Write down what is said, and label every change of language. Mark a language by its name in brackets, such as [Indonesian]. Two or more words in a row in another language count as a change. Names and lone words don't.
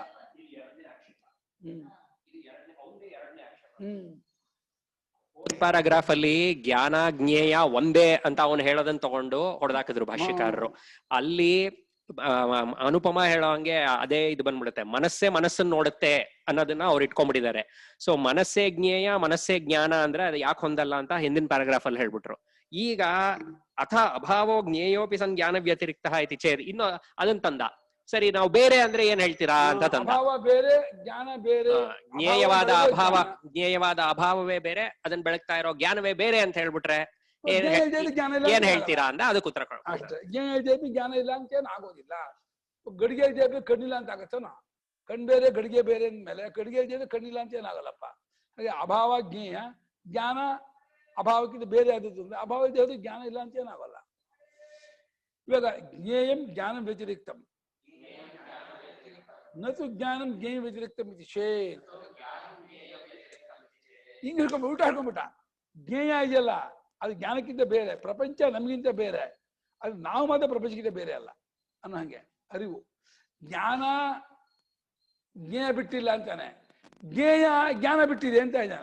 [Kannada] ಪ್ಯಾರಾಗ್ರಾಫ್ ಅಲ್ಲಿ ಜ್ಞಾನ ಜ್ಞೇಯ ಒಂದೇ ಅಂತ ಅವನು ಹೇಳೋದನ್ನ ತಗೊಂಡು ಹೊಡೆದಾಕಿದ್ರು ಭಾಷ್ಯಕಾರರು. ಅಲ್ಲಿ ಅನುಪಮ ಹೇಳೋ ಹಂಗೆ ಅದೇ ಇದು ಬಂದ್ಬಿಡುತ್ತೆ. ಮನಸ್ಸನ್ನ ನೋಡುತ್ತೆ ಅನ್ನೋದನ್ನ ಅವ್ರು ಇಟ್ಕೊಂಡ್ಬಿಟ್ಟಿದ್ದಾರೆ. ಸೊ ಮನಸ್ಸೇ ಜ್ಞೇಯ ಮನಸ್ಸೇ ಜ್ಞಾನ ಅಂದ್ರೆ ಅದು ಯಾಕೆ ಹೊಂದಲ್ಲ ಅಂತ ಹಿಂದಿನ ಪ್ಯಾರಾಗ್ರಾಫ್ ಅಲ್ಲಿ ಹೇಳ್ಬಿಟ್ರು. ಈಗ [Sanskrit] ಅಥ ಅಭಾವೋ ಜ್ಞೇಯೋಪಿ ಸನ್ ಜ್ಞಾನ ವ್ಯತಿರಿಕ್ತ ಇತಿ ಚೇತ್ [Kannada] ಇನ್ನು ಅದನ್ನ ತಂದ. ಸರಿ, ನಾವು ಬೇರೆ ಅಂದ್ರೆ ಏನ್ ಹೇಳ್ತೀರಾ ಅಂತ ತಂದ. ಬೇರೆ ಜ್ಞಾನ ಬೇರೆ, ಜ್ಞೇಯವಾದ ಅಭಾವವೇ ಬೇರೆ, ಅದನ್ನ ಬೆಳಗ್ತಾ ಇರೋ ಜ್ಞಾನವೇ ಬೇರೆ ಅಂತ ಹೇಳ್ಬಿಟ್ರೆ ಏನ್ ಹೇಳ್ತೀರಾ ಅಂತ ಅದಕ್ಕೆ ಉತ್ತರ ಕೊಡ ಅಷ್ಟೇ. ಜ್ಞೇಯ ಇಲ್ದೇಪಿ ಜ್ಞಾನ ಇಲ್ಲ ಅಂತ ಏನು ಆಗೋದಿಲ್ಲ. ಗಡಿಗೆ ಇಲ್ದೇಪಿ ಕಣ್ಣಿಲ್ಲ ಅಂತ ಆಗತ್ತನ? ಕಣ್ ಬೇರೆ ಗಡಿಗೆ ಬೇರೆ ಅಂದ್ಮೇಲೆ ಗಡಿಗೆ ಇಲ್ದೇಪಿ ಕಣ್ಣಿಲ್ಲ ಅಂತ ಏನಾಗಲ್ಲಪ್ಪ. ಹಾಗೆ ಅಭಾವ ಜ್ಞೇಯ, ಜ್ಞಾನ ಅಭಾವಕ್ಕಿಂತ ಬೇರೆ ಆದದ್ದು ಅಂದ್ರೆ ಅಭಾವ ಇದ್ದೇದು ಜ್ಞಾನ ಇಲ್ಲ ಅಂತ ಏನಾಗಲ್ಲ. [Sanskrit] ಇವಾಗ ಜ್ಞೇಯಂ ಜ್ಞಾನ ವ್ಯತಿರಿಕ್ತಂ ನತು ಜ್ಞಾನಂ ಜ್ಞೇಯ ವ್ಯತಿರಿಕ್ತಂ ಇದು ಚೇತ್. [Kannada] ಹಿಂಗ್ ಹಿಡ್ಕೊಂಡ್ ಊಟ ಹಿಡ್ಕೊಂಡ್ಬಿಟ್ಟ. ಜ್ಞೇಯ ಇದೆಯಲ್ಲ ಅದು ಜ್ಞಾನಕ್ಕಿಂತ ಬೇರೆ, ಪ್ರಪಂಚ ನಮಗಿಂತ ಬೇರೆ, ಅದು ನಾವು ಮಾತ್ರ ಪ್ರಪಂಚಕ್ಕಿಂತ ಬೇರೆ ಅಲ್ಲ ಅನ್ನೋ ಹಂಗೆ ಅರಿವು. ಜ್ಞಾನ ಜ್ಞೇಯ ಬಿಟ್ಟಿಲ್ಲ ಅಂತಾನೆ, ಜ್ಞೇಯ ಜ್ಞಾನ ಬಿಟ್ಟಿದೆ ಅಂತ ಇದ್ದಾನೆ.